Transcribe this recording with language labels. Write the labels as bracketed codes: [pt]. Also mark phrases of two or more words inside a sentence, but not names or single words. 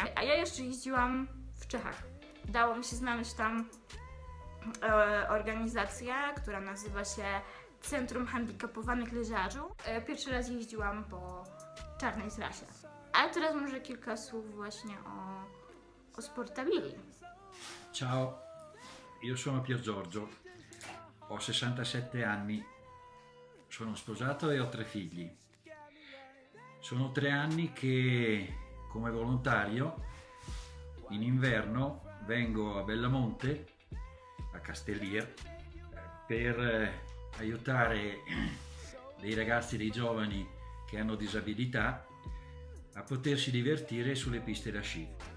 [pl] A ja jeszcze jeździłam w Czechach. Udało mi się znaleźć tam organizację, która nazywa się Centrum Handicapowanych Leżarzy. Pierwszy raz jeździłam po czarnej trasie. Ale teraz może kilka słów właśnie o Sportabili. [it] Ciao, io sono Pier Giorgio, ho 67 anni, sono sposato e ho 3 figli. Sono 3 anni che come volontario in inverno vengo a Bellamonte, a Castellir, per aiutare dei ragazzi, dei giovani che hanno disabilità a potersi divertire sulle piste da sci.